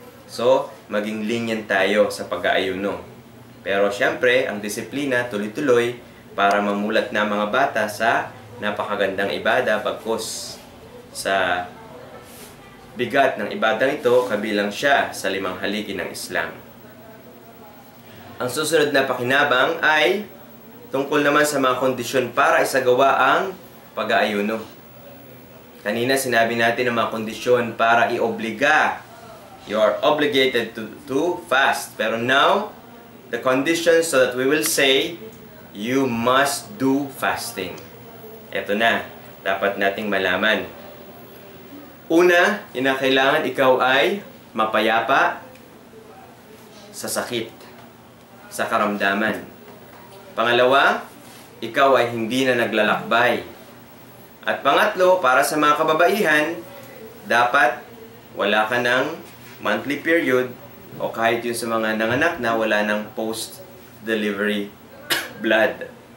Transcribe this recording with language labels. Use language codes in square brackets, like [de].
[tl] So, maging lenient tayo sa pag-aayuno. Pero syempre, ang disiplina, tuloy-tuloy, para mamulat na mga bata sa napakagandang ibada, bagkus sa bigat ng ibadang ito, kabilang siya sa 5 haligi ng Islam. Ang susunod na pakinabang ay tungkol naman sa mga kondisyon para isagawa ang pag-aayuno. Kanina sinabi natin ang mga kondisyon para iobliga. [en] You are obligated to fast. Pero now, the conditions so that we will say, you must do fasting. [tl] Ito na, dapat nating malaman. Una, kinakailangan ikaw ay mapayapa sa sakit, sa karamdaman. Pangalawa, ikaw ay hindi na naglalakbay. At pangatlo, para sa mga kababaihan, dapat wala ka ng monthly period o kahit yung sa mga nanganak na wala ng post-delivery blood.